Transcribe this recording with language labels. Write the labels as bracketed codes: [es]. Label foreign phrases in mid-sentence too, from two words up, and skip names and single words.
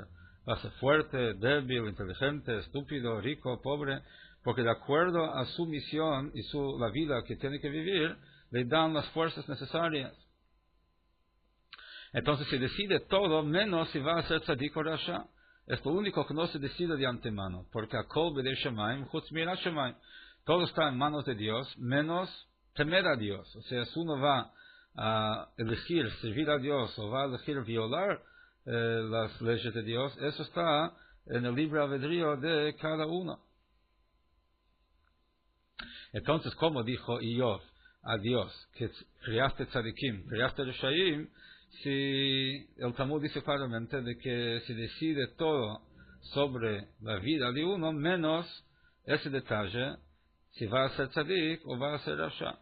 [es] ¿Va a ser fuerte, débil, inteligente, estúpido, rico, pobre? Porque de acuerdo a su misión y la vida que tiene que vivir, le dan las fuerzas necesarias. Entonces se decide todo, menos si va a ser tzadik o rasha. Es lo único que no se decide de antemano, porque [he] הכל בידי שמים חוץ מיראת שמים. [es] Todo está en manos de Dios, menos temer a Dios. O sea, si uno va a elegir servir a Dios o va a elegir violar las leyes de Dios, eso está en el libre albedrío de cada uno. Entonces, como dijo Iyov a Dios, que creaste tzadikim, creaste reshaim, si el Talmud dice claramente de que se decide todo sobre la vida de uno, menos ese detalle, si va a ser tzadik o va a ser rasha.